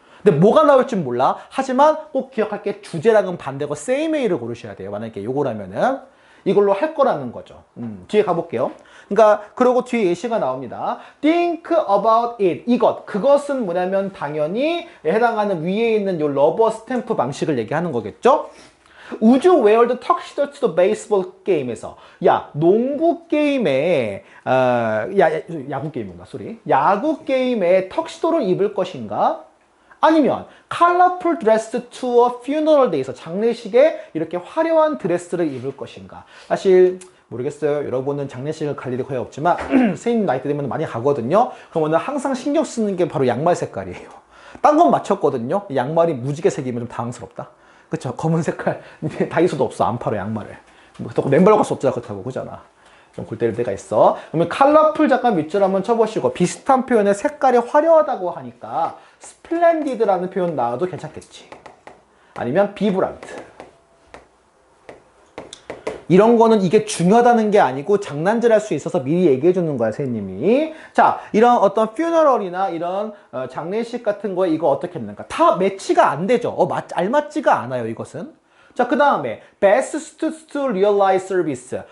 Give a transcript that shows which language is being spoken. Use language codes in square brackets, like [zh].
[ko] 근데 뭐가 나올지 몰라. 하지만 꼭 기억할 게 주제랑은 반대고 [en] same way [ko] 를 고르셔야 돼요. 만약에 요거라면은 이걸로 할 거라는 거죠. 뒤에 가볼게요. 그러니까 그러고 뒤에 예시가 나옵니다. [en] Think about it. [ko] 그것은 뭐냐면 당연히 해당하는 위에 있는 요 러버 스탬프 방식을 얘기하는 거겠죠. [en] Would you wear the tuxedo to the baseball game에서 [ko] 농구 게임에 야구 게임인가? 야구 게임에 턱시도를 입을 것인가? 아니면 [en] colorful dress to a funeral day [ko] 에서 장례식에 이렇게 화려한 드레스를 입을 것인가. 사실 모르겠어요. 여러분은 장례식을 갈 일이 거의 없지만 선생님 나이 때 되면 많이 가거든요. 그러면 항상 신경 쓰는 게 바로 양말 색깔이에요. 딴 건 맞췄거든요. 양말이 무지개 색이면 좀 당황스럽다. 그쵸? 검은 색깔 다이소도 없어. 안 팔아 양말을. 맨발로 갈 수 없잖아. 그렇다고. 그잖아. 좀 골 때릴 때가 있어. 그러면 컬러풀 잠깐 밑줄 한번 쳐보시고 비슷한 표현에 색깔이 화려하다고 하니까 스플렌디드라는 표현 나와도 괜찮겠지. 아니면 비브란트. 이런 거는 이게 중요하다는 게 아니고 장난질 할 수 있어서 미리 얘기해 주는 거야, 선생님이. 자, 이런 어떤 퓨너럴이나 이런 장례식 같은 거에 이거 어떻게 했는가? 다 매치가 안 되죠. 알맞지가 않아요, 이것은. 자, 그 다음에 [en] best to realize service.